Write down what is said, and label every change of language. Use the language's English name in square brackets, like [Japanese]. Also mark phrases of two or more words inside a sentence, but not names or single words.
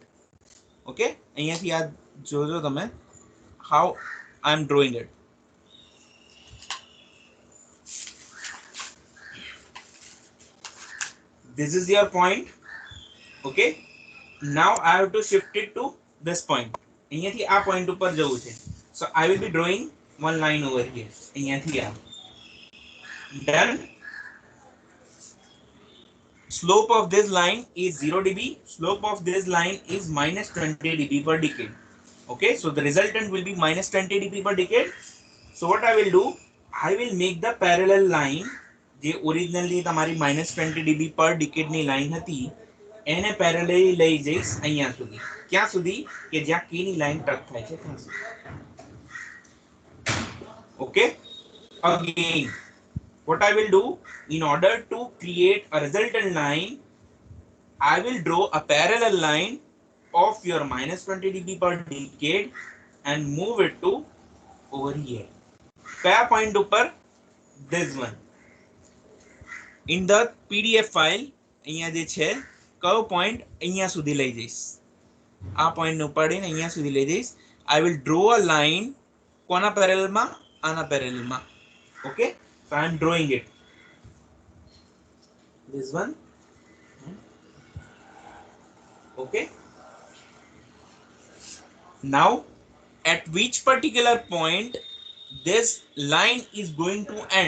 [English] Okay, how I am drawing it. This is your point. Okay, now I have to shift it to this point. [Gujarati] Point ઉપર જવું છે. [English] So I will be drawing one line over here. Done. Slope of this line is 0 dB. Slope of this line is minus 20 dB per decade. Okay, so the resultant will be minus 20 dB per decade. So what I will do, I will make the parallel line, [Gujarati] જે originally તમારી [English] minus 20 dB per decade [Gujarati] ની line હતી, એને parallel લઈ જઈશ અહીંયા સુધી. ક્યાં સુધી? કે જ્યાં K ની line touch થાય છે ત્યાં સુધી. [English] Okay, again what I will do, in order to create a resultant line, I will draw a parallel line of your minus 20 dB per decade and move it to over here. [Gujarati] કયા પોઇન્ટ ઉપર? [English] This one. In the PDF file, [Gujarati] અહીંયા જે છે કયો point અહીંયા સુધી લઈ જઈશ. આ point ને ઉપાડીને અહીંયા સુધી લઈ જઈશ. [English] I will draw a line [Gujarati] કોના parallel માં? આના parallel માં. [English] Okay, so I am drawing it. This one. Okay. Now at which particular point this line is going to end?